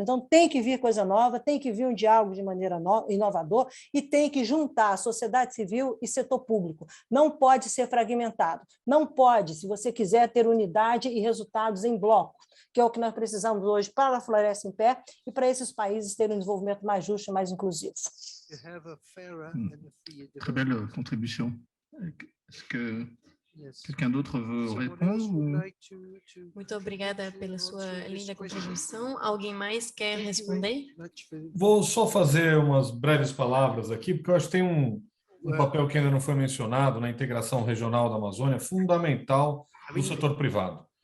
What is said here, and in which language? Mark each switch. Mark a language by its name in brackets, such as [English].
[Portuguese] Então, tem que vir coisa nova, tem que vir um diálogo de maneira inovador e tem que juntar a sociedade civil e setor público. Não pode ser fragmentado. Não pode, se você quiser ter unidade e resultados em bloco, que é o que nós precisamos hoje para a Floresta em Pé e para esses países terem um desenvolvimento mais justo e mais inclusivo. [French] Très belle contribution. Est-ce que quelqu'un d'autre veut répondre? [Portuguese] Muito obrigada pela sua linda contribuição. Alguém mais quer responder? Vou só fazer umas breves palavras aqui, porque eu acho que tem um papel que ainda não foi mencionado na integração regional da Amazônia, fundamental do setor privado.